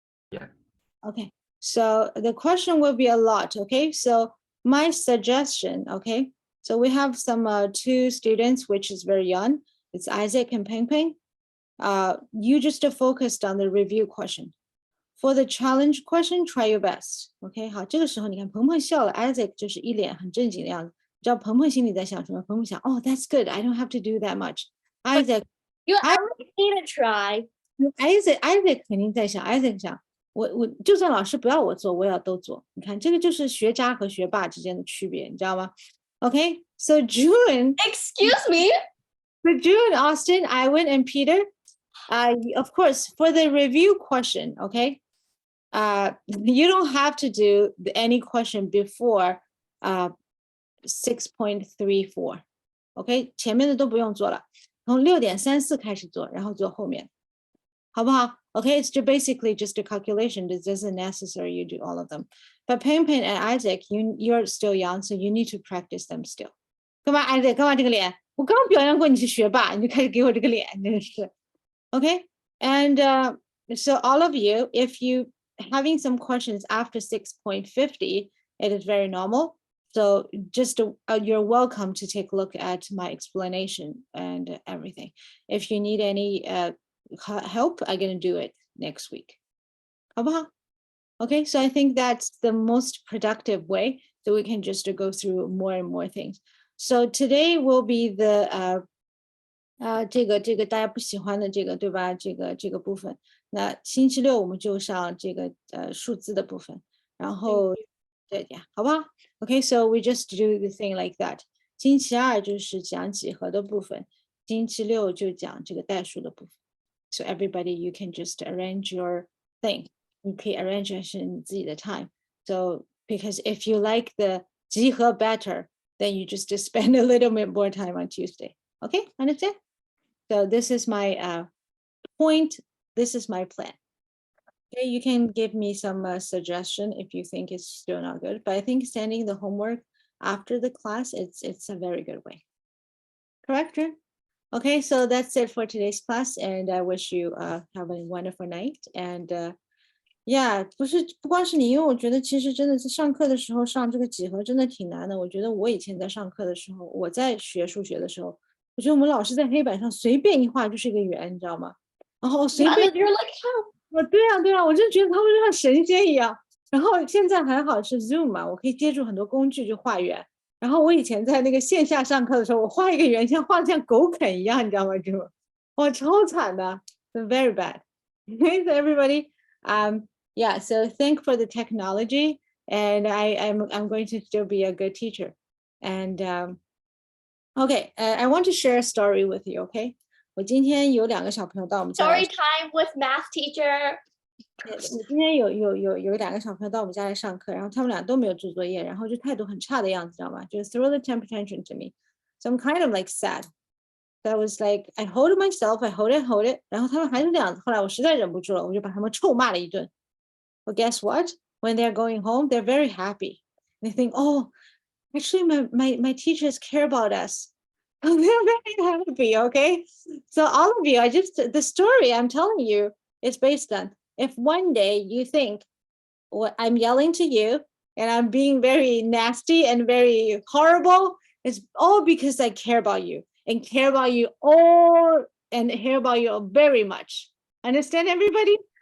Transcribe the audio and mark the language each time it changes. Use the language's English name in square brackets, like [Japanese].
[English] Yeah. Okay, so the question will be a lot, okay? So my suggestion, okay? So we have some 2 students, which is very young. It's Isaac and Peng Peng. You just focused on the review question. For the challenge question, try your best. OK， [Chinese] 好，这个时候你看鹏鹏笑了 ，Isaac 就是一脸很正经的样子，知道鹏鹏心里在想什么？鹏鹏想， [English] Oh, that's good. I don't have to do that much. Isaac You I- need to try. [Chinese] Isaac 肯定在想 ，Isaac 想，我就算老师不要我做，我也要都做。你看，这个就是学渣和学霸之间的区别，你知道吗？ [English] Okay, so June, Excuse me. for June, Austin, Iwan, and Peter, of course, for the review question, okay, you don't have to do any question before 6.34, okay, [Chinese] 前面的都不用做了，从6.34开始做，然后做后面，好不好？ [English] Okay, it's basically just a calculation. It isn't necessary you do all of them. But Peng Peng and Isaac, you're still young, so you need to practice them still. [Chinese] 干嘛 Isaac 干嘛这个脸？我刚表扬过你是学霸，你就开始给我这个脸，真是。 [English] Okay, and so all of you, if you having some questions after 6.50, it is very normal. So just you're welcome to take a look at my explanation and everything. If you need any help, I'm gonna do it next week. [Chinese] 好不好? [English] Okay, so I think that's the most productive way, so we can just go through more and more things. So today will be the [Chinese] 这个大家不喜欢的这个对吧？这个部分。那星期六我们就上这个数字的部分，然后对呀，好不好 ？ [English] Okay, so we just do the thing like that. [Chinese] 星期二就是讲几何的部分，星期六就讲这个代数的部分。 [English] So everybody, you can just arrange your thing. [Chinese] 你可以 arrange 你自己的 time. [English] So because if you like the 集合 better, then you just spend a little bit more time on Tuesday. Okay, understand? So this is my point. This is my plan. Okay, you can give me some suggestion if you think it's still not good. But I think sending the homework after the class, it's a very good way. Correct, Jen? Okay, so that's it for today's class, and I wish you have a wonderful night. And yeah, [Chinese] 不光是你，因为我觉得其实真的是上课的时候上这个几何真的挺难的。我觉得我以前在上课的时候，我在学数学的时候，我觉得我们老师在黑板上随便一画就是一个圆，你知道吗？然后随便 [English] You're like, how? [Chinese] 对啊，我真觉得他们就像神仙一样。然后现在还好是 Zoom 嘛，我可以接触很多工具就画圆。然后我以前在那个线下上课的时候，我画一个圆像画的像狗啃一样，你知道吗？这种，哇，超惨的 ， [English] very bad. Okay, so everybody, yeah, so thank for the technology, and I'm going to still be a good teacher. And okay, I want to share a story with you. [Chinese] Okay, 我今天有2个小朋友到我们家来 [English] Story time with math teacher. [Chinese] 我今天有2个小朋友到我们家来上课，然后他们俩都没有做作业，然后就态度很差的样子，知道吗？就是 [English] throw the temper tantrum to me, so I'm kind of like sad. So I was like, I hold it myself, I hold it. [Chinese] 然后他们还是这样子，后来我实在忍不住了，我就把他们臭骂了一顿。 [English] But guess what? When they're going home, they're very happy. They think, oh, actually, my teachers care about us. They're very happy. Okay, so all of you, the story I'm telling you is based on. If one day you think what I'm yelling to you and I'm being very nasty and very horrible, it's all because I care about you and care about you all and care about you very much. Understand, everybody?